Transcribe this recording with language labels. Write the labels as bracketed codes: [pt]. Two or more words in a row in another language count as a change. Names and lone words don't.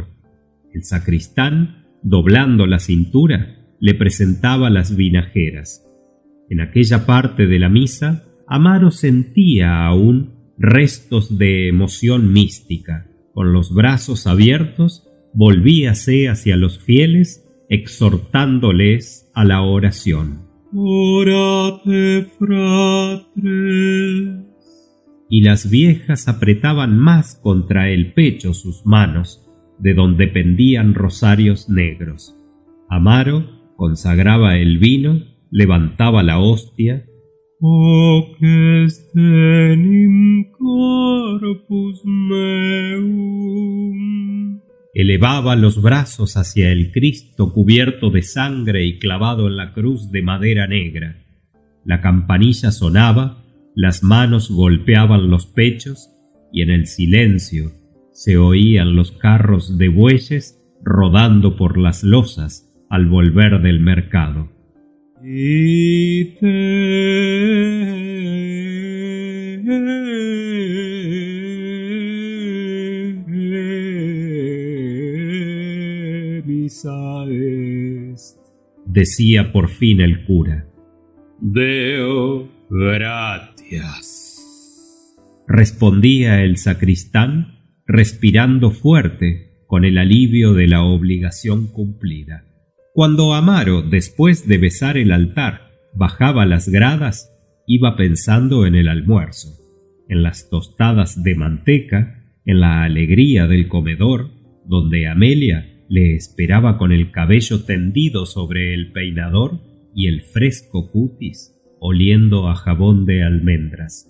[es] El sacristán, doblando la cintura, le presentaba las vinajeras. En aquella parte de la misa, Amaro sentía aún restos de emoción mística. Con los brazos abiertos, volvíase hacia los fieles, exhortándoles a la oración. [la] Orate, fratres. [es] Y las viejas apretaban más contra el pecho sus manos, de donde pendían rosarios negros. Amaro consagraba el vino, levantaba la hostia. [la] Hoc est enim corpus meum. [es] Elevaba los brazos hacia el Cristo cubierto de sangre y clavado en la cruz de madera negra. La campanilla sonaba, las manos golpeaban los pechos y en el silencio se oían los carros de bueyes rodando por las losas al volver del mercado. Decía por fin el cura. [la] Deo gratias, [es] respondía el sacristán, respirando fuerte con el alivio de la obligación cumplida. Cuando Amaro, después de besar el altar, bajaba las gradas, iba pensando en el almuerzo, en las tostadas de manteca, en la alegría del comedor, donde Amelia le esperaba con el cabello tendido sobre el peinador y el fresco cutis oliendo a jabón de almendras.